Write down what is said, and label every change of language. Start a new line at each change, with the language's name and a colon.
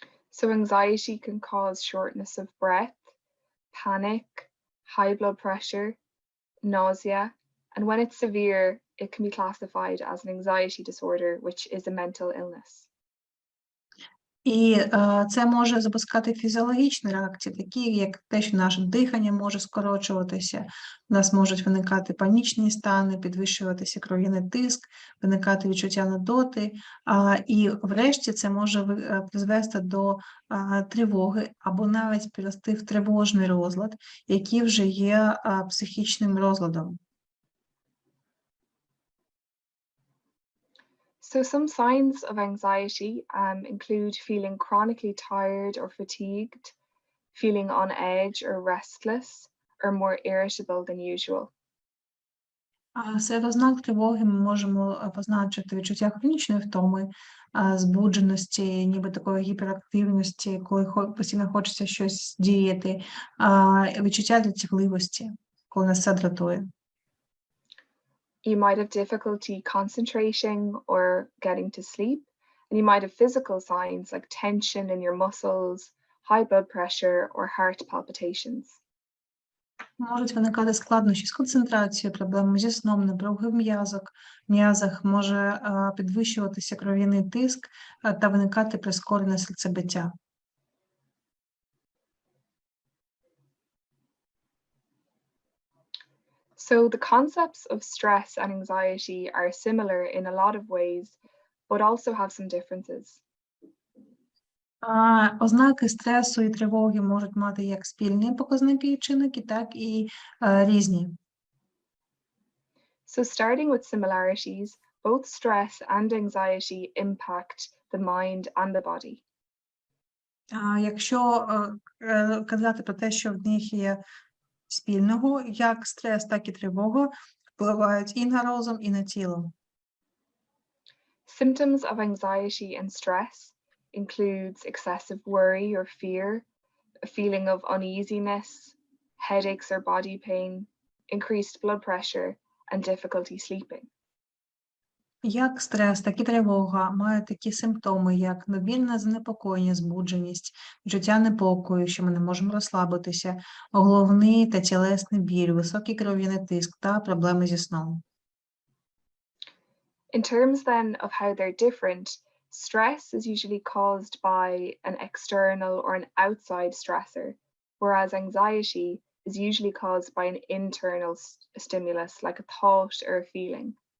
English: So anxiety can cause shortness of breath, panic, high blood pressure, nausea, and when it's severe, it can be classified as an anxiety disorder, which is a mental illness.
Ukrainian: І це може запускати фізіологічні реакції, такі як те, що наше дихання може скорочуватися, у нас можуть виникати панічні стани, підвищуватися кров'яний тиск, виникати відчуття нудоти, і врешті це може призвести до тривоги або навіть перейти в тривожний розлад, який вже є психічним розладом.
English: So some signs of anxiety include feeling chronically tired or fatigued, feeling on edge or restless, or more irritable than usual.
Ukrainian: Серед ознак тривоги ми можемо позначити відчуття хронічної втоми, збудженості, ніби такої гіперактивності, коли постійно хочеться щось діяти, відчуття дратівливості, коли нас це дратує.
English: You might have difficulty concentrating or getting to sleep, and you might have physical signs like tension in your muscles, high blood pressure, or heart palpitations.
Ukrainian: Можуть виникати складнощі з концентрацією, проблеми зі сном, напруги в м'язах, може підвищуватися кров'яний тиск та виникати прискорене серцебиття.
English: So the concepts of stress and anxiety are similar in a lot of ways, but also have some differences.
Ukrainian: Ознаки стресу і тривоги можуть мати як спільні показники і чинники, так і різні.
English: So starting with similarities, both stress and anxiety impact the mind and the body.
Ukrainian: Якщо казати про те, що в них є спільного, як стрес, так і тривога впливають і на розум, і на тіло.
English: Symptoms of anxiety and stress includes excessive worry or fear, a feeling of uneasiness, headaches or body pain, increased blood pressure, and difficulty sleeping.
Ukrainian: Як стрес, так і тривога мають такі симптоми, як надмірне занепокоєння, збудженість, відчуття непокою, що ми не можемо розслабитися, головний та тілесний біль, високий кров'яний тиск та проблеми зі сном.
English: In terms then of how they're different, stress is usually caused by an external or an outside stressor, whereas anxiety is usually caused by an internal stimulus like a thought or a feeling.